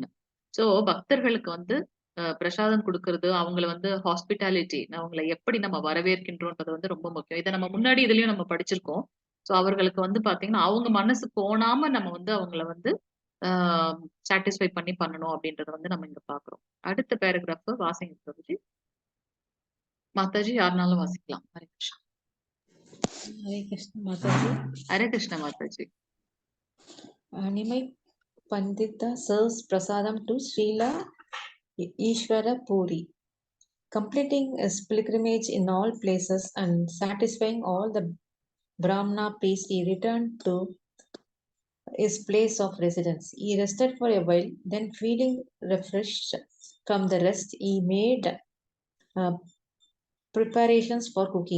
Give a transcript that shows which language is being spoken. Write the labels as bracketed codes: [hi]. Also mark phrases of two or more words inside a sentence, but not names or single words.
[ta] ஸோ பக்தர்களுக்கு வந்து பிரசாதம் குடுக்குறது, அவங்கள வந்து ஹாஸ்பிட்டாலிட்டி அவங்கள எப்படி நம்ம வரவேற்கின்றோம்ன்றது வந்து ரொம்ப முக்கியம். இத நம்ம முன்னாடி இதுலயும் நம்ம படிச்சிருக்கோம். ஸோ அவர்களுக்கு வந்து பார்த்தீங்கன்னா, அவங்க மனசு கோணாம நம்ம வந்து அவங்கள வந்து ஆ சாட்டிஸ்ஃபை பண்ணி பண்ணணும் அப்படின்றத வந்து நம்ம இங்க பார்க்குறோம். அடுத்த பேராகிராஃப் வாசிங்க பிரபுஜி. மாதாஜி யாருனாலும் வாசிக்கலாம். ஹரே கிருஷ்ணா. [en] Hare Krishna Mataji. [ta] ஹரே கிருஷ்ண மாதாஜி. [en] Nimai Pandita serves prasadam to Srila Ishvara Puri, completing his pilgrimage in all places and satisfying all the Brahmana priests. He returned to his place of residence. He rested for a while, then feeling refreshed from the rest, he made uh, preparations for cooking.